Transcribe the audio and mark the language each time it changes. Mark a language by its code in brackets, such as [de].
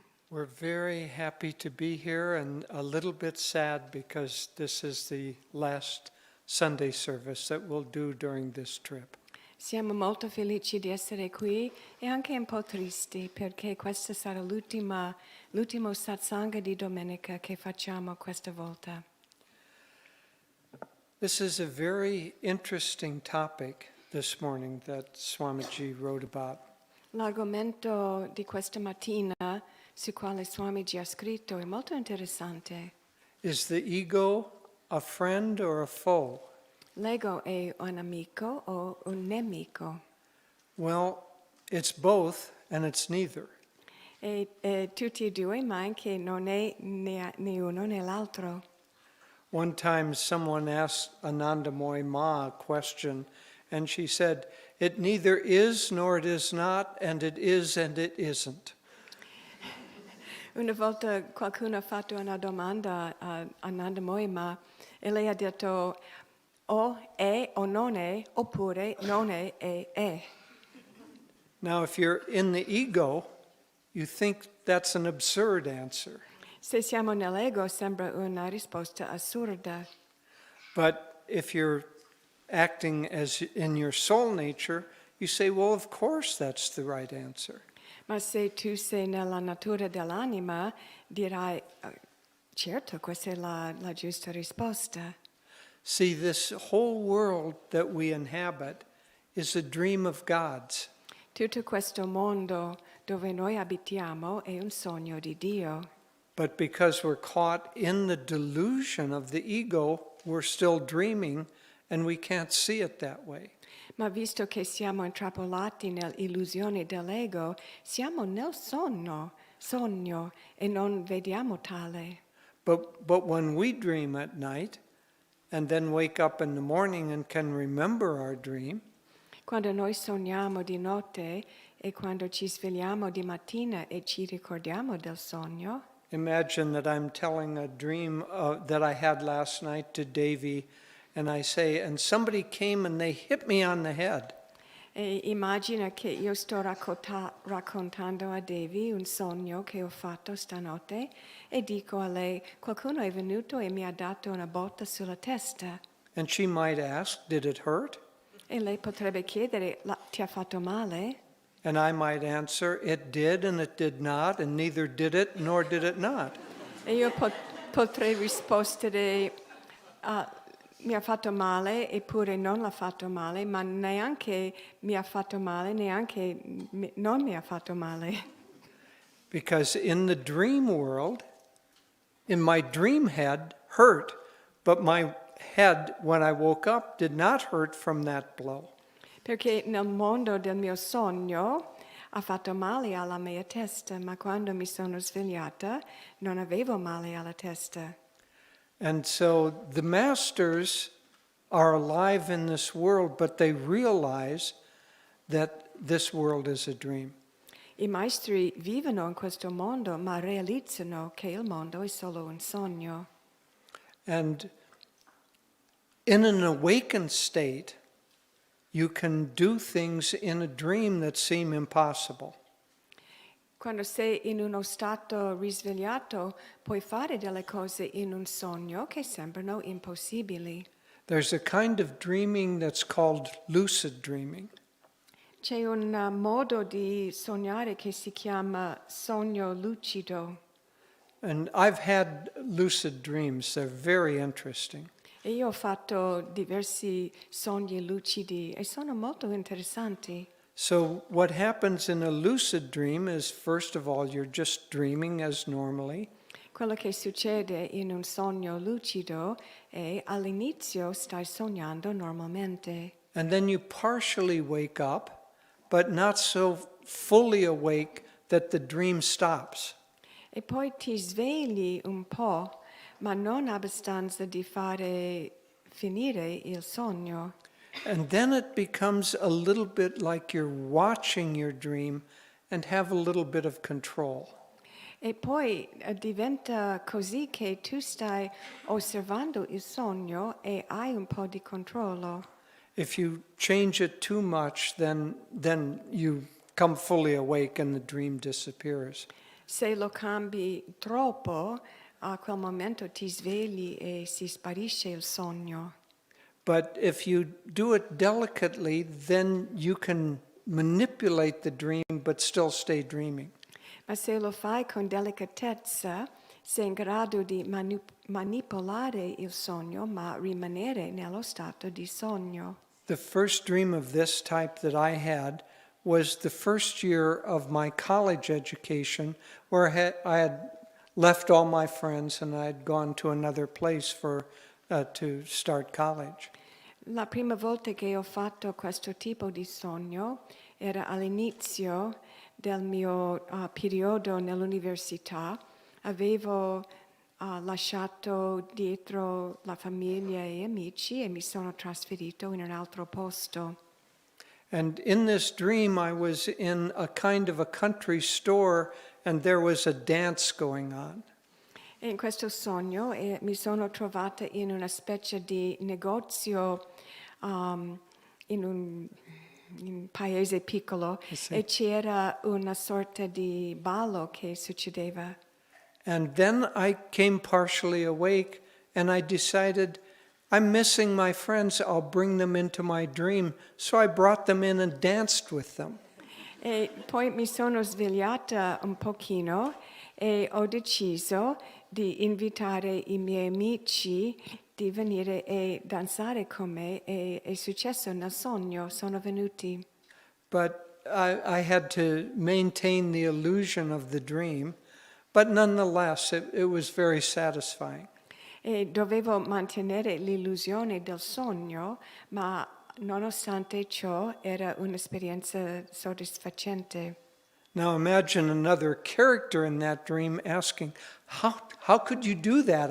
[en] We're very happy to be here and a little bit sad because this is the last Sunday service that we'll do during this trip. [it] Siamo molto felici di essere qui e anche un po' tristi perché questa sarà l'ultimo satsang di domenica che facciamo questa volta. [en] This is a very interesting topic this morning that Swamiji wrote about. [it] L'argomento di questa mattina su quale Swamiji ha scritto è molto interessante. [en] Is the ego a friend or a foe? [it] L'ego è un amico o un nemico? [en] Well, it's both and it's neither. [it] E tutti e due, ma anche non è né uno né l'altro. [en] One time someone asked Anandamoy Ma a question and she said, it neither is nor it is not, and it is and it isn't. [it] Una volta qualcuno ha fatto una domanda a Anandamoy Ma e lei ha detto o è o non è, oppure non è e è. [en] Now, if you're in the ego, you think that's an absurd answer. [it] Se siamo nell'ego sembra una risposta assurda, [en] But if you're acting as in your soul nature, you say, well, of course that's the right answer. [it] ma se tu sei nella natura dell'anima dirai, certo, questa è la giusta risposta. [en] See, this whole world that we inhabit is a dream of God's. [it] Tutto questo mondo dove noi abitiamo è un sogno di Dio. [en] But because we're caught in the delusion of the ego, we're still dreaming and we can't see it that way. [it] Ma visto che siamo intrappolati nell'illusione dell'ego, siamo nel sogno e non vediamo tale. [en] But when we dream at night and then wake up in the morning and can remember our dream, [it] Quando noi sogniamo di notte e quando ci svegliamo di mattina e ci ricordiamo del sogno, [en] imagine that I'm telling a dream that I had last night to Devi, and I say, and somebody came and they hit me on the head. [it] e immagina che io sto raccontando a Devi un sogno che ho fatto stanotte e dico a lei, qualcuno è venuto e mi ha dato una botta sulla testa. [en] And she might ask, did it hurt? [it] E lei potrebbe chiedere, ti ha fatto male? [en] And I might answer, it did and it did not, and neither did it nor did it not. [it] E io potrei rispondere, mi ha fatto male eppure non l'ha fatto male, ma neanche mi ha fatto male, neanche non mi ha fatto male. [en] Because in the dream world, in my dream head hurt, but my head, when I woke up, did not hurt from that blow. [it] Perché nel mondo del mio sogno ha fatto male alla mia testa, ma quando mi sono svegliata non avevo male alla testa. [en] And so the masters are alive in this world, but they realize that this world is a dream. [it] I maestri vivono in questo mondo, ma realizzano che il mondo è solo un sogno. [en] And in an awakened state, you can do things in a dream that seem impossible. [it] Quando sei in uno stato risvegliato, puoi fare delle cose in un sogno che sembrano impossibili. [en] There's a kind of dreaming that's called lucid dreaming. [it] C'è un modo di sognare che si chiama sogno lucido. [en] And I've had lucid dreams. They're very interesting. [it] E io ho fatto diversi sogni lucidi e sono molto interessanti. [en] So what happens in a lucid dream is, first of all, you're just dreaming as normally. [it] Quello che succede in un sogno lucido è all'inizio stai sognando normalmente. [en] And then you partially wake up, but not so fully awake that the dream stops. [it] E poi ti svegli un po', ma non abbastanza di fare finire il sogno. [en] And then it becomes a little bit like you're watching your dream and have a little bit of control. [it] E poi diventa così che tu stai osservando il sogno e hai un po' di controllo. [en] If you change it too much, then you come fully awake and the dream disappears. [it] Se lo cambi troppo, a quel momento ti svegli e si sparisce il sogno. [en] But if you do it delicately, then you can manipulate the dream but still stay dreaming. [it] Ma se lo fai con delicatezza, sei in grado di manipolare il sogno, ma rimanere nello stato di sogno. [en] The first dream of this type that I had was the first year of my college education, where I had left all my friends and I had gone to another place to start college. [it] La prima volta che ho fatto questo tipo di sogno era all'inizio del mio periodo nell'università. Avevo lasciato dietro la famiglia e amici e mi sono trasferito in un altro posto. [en] And in this dream, I was in a kind of a country store and there was a dance going on. [it] E in questo sogno mi sono trovata in una specie di negozio in un paese piccolo Sì. e c'era una sorta di ballo che succedeva. [en] And then I came partially awake and I decided, I'm missing my friends, I'll bring them into my dream. So I brought them in and danced with them. [it] E poi mi sono svegliata un pochino e ho deciso di invitare i miei amici di venire e danzare con me e è successo nel sogno, sono venuti. But I had to maintain the illusion of the dream, but nonetheless, it was very satisfying. E dovevo mantenere l'illusione del sogno, ma nonostante ciò era un'esperienza soddisfacente. [en] Now imagine another character in that dream asking, how could you do that?